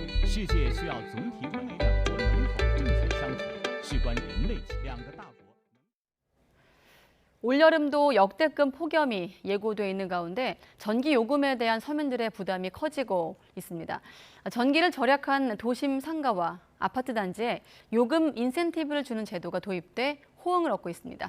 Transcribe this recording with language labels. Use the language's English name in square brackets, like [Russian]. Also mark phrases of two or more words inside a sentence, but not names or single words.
[Chinese] 世界需要总体稳量和能否正确相处，事关人类两个大国。 [Korean] 올여름도 역대급 폭염이 예고돼 있는 가운데 전기 요금에 대한 서민들의 부담이 커지고 있습니다. 전기를 절약한 도심 상가와 아파트 단지에 요금 인센티브를 주는 제도가 도입돼 호응을 얻고 있습니다.